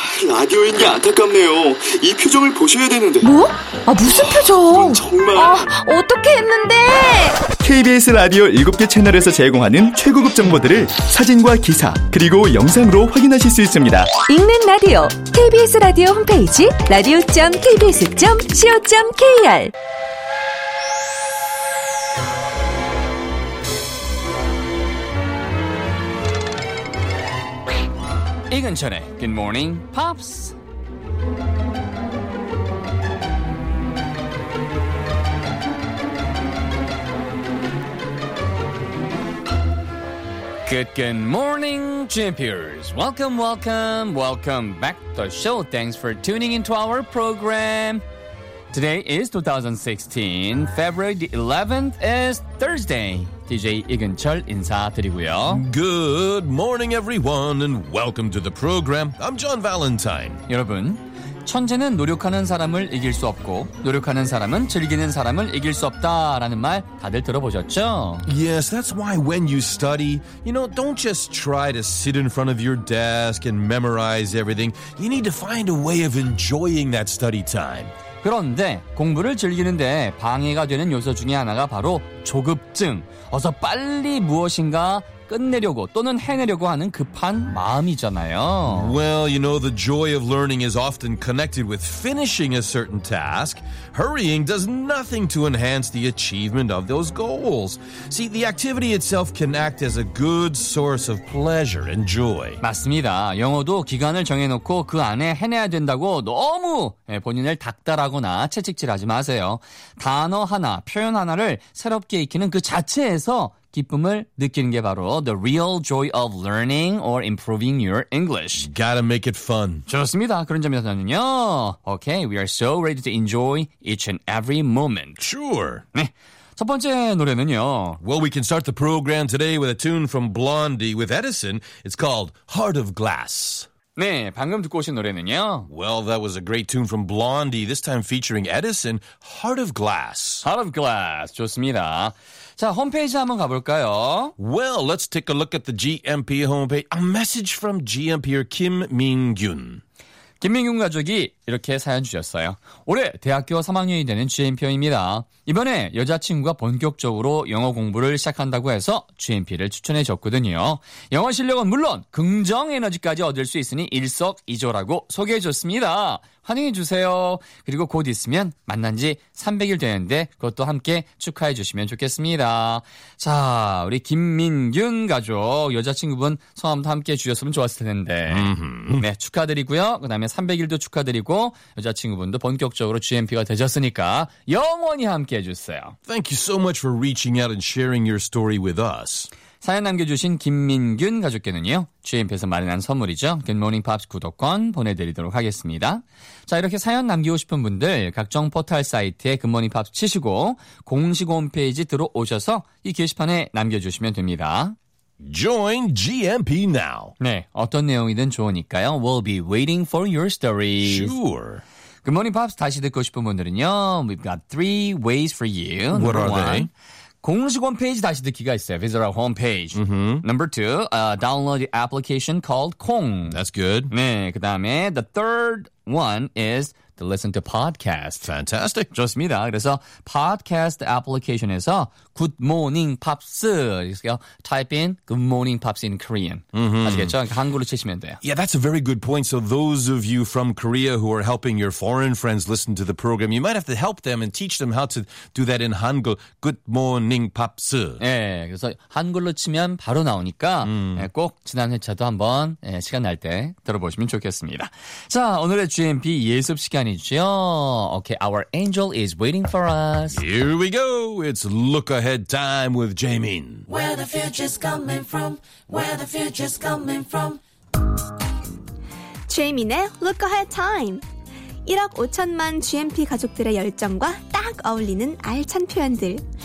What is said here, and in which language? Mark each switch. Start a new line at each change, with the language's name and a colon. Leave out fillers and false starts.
Korean: 라디오인 게 안타깝네요. 이 표정을 보셔야 되는데. 뭐? 아, 무슨 표정? 정말. 아, 어떻게 했는데? KBS 라디오 7개 채널에서 제공하는 최고급 정보들을 사진과 기사, 그리고 영상으로 확인하실 수 있습니다. 읽는 라디오. KBS 라디오 홈페이지 radio.kbs.co.kr. 이근천의 Good Morning Pops.
English: 굿모닝 챔피언스. Welcome, welcome, welcome back to the show. Thanks for tuning into our program. Today is 2016, February the 11th is Thursday.
Korean: DJ 이근철 인사드리고요.
English: Good morning, everyone, and welcome to the program. I'm John Valentine.
Korean: 여러분, 천재는 노력하는 사람을 이길 수 없고, 노력하는 사람은 즐기는 사람을 이길 수 없다라는 말 다들 들어보셨죠?
English: Yes, that's why when you study, you know, don't just try to sit in front of your desk and memorize everything. You need to find a way of enjoying that study time.
Korean: 그런데 공부를 즐기는데 방해가 되는 요소 중에 하나가 바로 조급증. 어서 빨리 무엇인가 끝내려고 또는 해내려고 하는 급한 마음이잖아요.
English: Well, you know, the joy of learning is often connected with finishing a certain task. Hurrying does nothing to enhance the achievement of those goals. See, the activity itself can act as a good source of pleasure and joy.
Korean: 맞습니다. 영어도 기간을 정해놓고 그 안에 해내야 된다고 너무 본인을 닥달하거나 채찍질하지 마세요. 단어 하나, 표현 하나를 새롭게 익히는 그 자체에서 기쁨을 느끼는 게 바로
English: the real joy of learning or improving your English. Gotta make it fun.
Korean: 좋습니다. 그런 점에서는요.
English: Okay, we are so ready to enjoy each and every moment. Sure.
Korean: 네. 첫 번째 노래는요.
English: Well, we can start the program today with a tune from Blondie with Edison. It's called Heart of Glass.
Korean: 네, 방금 듣고 오신 노래는요.
English: Well, that was a great tune from Blondie, this time featuring Edison, Heart of Glass.
Korean: Heart of Glass, 좋습니다. 자, 홈페이지 한번 가볼까요?
English: Well, let's take a look at the GMP homepage. A message from GMP'er Kim Min-gyun.
Korean: 김민균 가족이 이렇게 사연 주셨어요. 올해 대학교 3학년이 되는 GMP입니다. 이번에 여자친구가 본격적으로 영어 공부를 시작한다고 해서 GMP를 추천해 줬거든요. 영어 실력은 물론 긍정 에너지까지 얻을 수 있으니 일석이조라고 소개해 줬습니다. 환영해 주세요. 그리고 곧 있으면 만난 지 300일 되는데 그것도 함께 축하해 주시면 좋겠습니다. 자, 우리 김민균 가족, 여자친구분 성함도 함께 주셨으면 좋았을 텐데. 네, 축하드리고요. 그 다음에 300일도 축하드리고, 여자친구분도 본격적으로 GMP가 되셨으니까 영원히 함께해 주세요.
English: Thank you so much for reaching out and sharing your story with us.
Korean: 사연 남겨주신 김민균 가족께는요, GMP에서 마련한 선물이죠. Good Morning Pops 구독권 보내드리도록 하겠습니다. 자, 이렇게 사연 남기고 싶은 분들 각종 포털 사이트에 Good Morning Pops 치시고 공식 홈페이지 들어오셔서 이 게시판에 남겨주시면 됩니다.
English: Join GMP now.
Korean: 네, 어떤 내용이든 좋으니까요.
English: We'll be waiting for your stories. Sure. Good Morning Pops
Korean: 다시 듣고 싶은 분들은요,
English: we've got three ways for you. What are they?
Korean: 공식 홈페이지 다시 듣기가 있어요.
English: Visit our homepage. Mm-hmm. Number two, download the application called Kong. That's good.
Korean: 네, 그 다음에
English: the third one is to listen to podcast. Fantastic.
Korean: 좋습니다. 그래서 podcast application에서 Good Morning Pops. 그래서
English: type in Good Morning Pops in Korean. Mm-hmm.
Korean: 아시겠죠? 한글로 치시면 돼요.
English: Yeah, that's a very good point. So those of you from Korea who are helping your foreign friends listen to the program, you might have to help them and teach them how to do that in 한글. Good Morning Pops.
Korean: 예, 그래서 한글로 치면 바로 나오니까 꼭 지난 회차도 한번 시간 날 때 들어보시면 좋겠습니다. 자, 오늘의 GMP 예습 시간이죠.
English: Okay, our angel is waiting for us. Here we go. It's look ahead time with Jaemin. Where the future's coming from? Where the future's coming from?
Korean: Jaemin의 look ahead time. 1억 5천만 GMP 가족들의 열정과 딱 어울리는 알찬 표현들.